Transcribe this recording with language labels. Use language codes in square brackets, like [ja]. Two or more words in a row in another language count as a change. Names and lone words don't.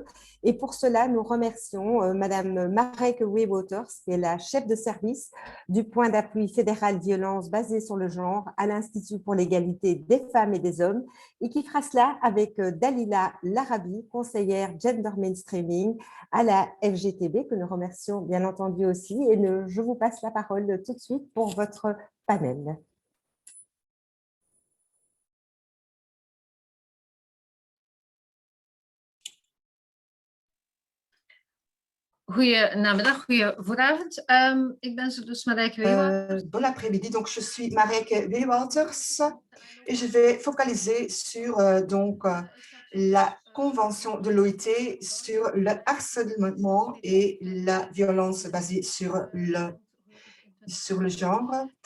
[fr] Et pour cela, nous remercions Madame Marek Weewoters, qui est la chef de service du point d'appui fédéral violence basé sur le genre à l'Institut pour l'égalité des femmes et des hommes, et qui fera cela avec Dalila Larabi, conseillère [en] gender mainstreaming [fr] à la FGTB, que nous remercions bien entendu aussi. Et je vous passe la parole tout de suite pour votre panel. [nl] Goedemiddag, goedenavond. Ik ben dus Marijke Weewoters. [fr] Bon après-midi, donc je suis Marek Weewoters et je vais focaliser sur la convention de l'OIT sur le harcèlement et la violence basée sur le genre.